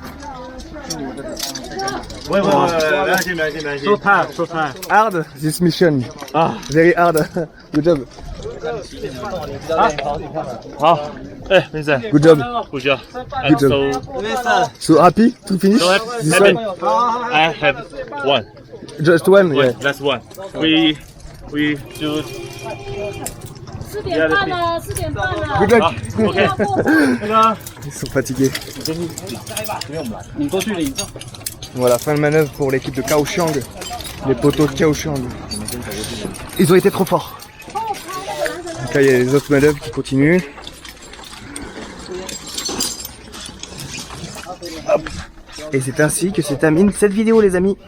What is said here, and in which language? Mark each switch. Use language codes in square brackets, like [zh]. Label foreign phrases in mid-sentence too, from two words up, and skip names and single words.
[zh] 不会，没关系，没关系，没关系。 [en] So tired, so tired. Hard this mission. Very hard. Good job. [zh] 好，哎，Vincent. [en] Good job. Good job. Good job. So happy to finish this one? I have one. Just one. Yeah. That's one. We do. [zh] 4 点半了，4点半了。 [en] Good luck. [zh] OK， 那个 [fr] Ils sont fatigués. [zh] 你过去领。 [fr] Voilà, fin de manœuvre pour l'équipe de Kaohsiung. Les poteaux de Kaohsiung. Ils ont été trop forts. Donc là, il y a les autres manœuvres qui continuent. Hop. Et c'est ainsi que se termine cette vidéo, les amis.